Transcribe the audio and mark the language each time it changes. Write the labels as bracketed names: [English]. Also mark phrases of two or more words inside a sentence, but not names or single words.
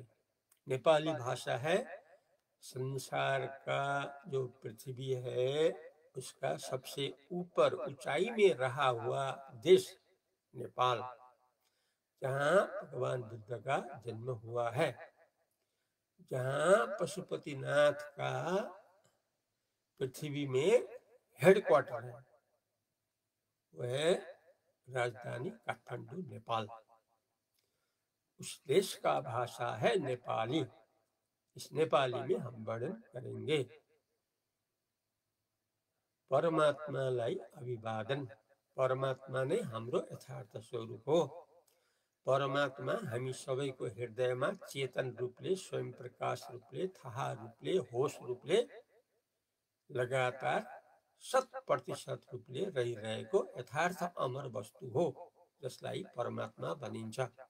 [Hindi] नेपाली भाषा है संसार का जो पृथ्वी है उसका सबसे ऊपर ऊंचाई में रहा हुआ देश नेपाल, जहाँ भगवान बुद्ध का जन्म हुआ है, जहाँ पशुपतिनाथ का पृथ्वी में हेडक्वार्टर है, वह राजधानी काठमांडू नेपाल। उस देश का भाषा है नेपाली। इस नेपाली में हम वर्णन करेंगे। [Nepali] परमात्मालाई अभिवादन। परमात्मा नै हाम्रो यथार्थ स्वरूप हो। परमात्मा हामी सबैको हृदयमा चेतन रूपले, स्वयं प्रकाश रूपले, थाहा रूपले, होश रूपले लगातार 100% रूपले रहिरहेको यथार्थ अमर वस्तु हो, जसलाई परमात्मा भनिन्छ।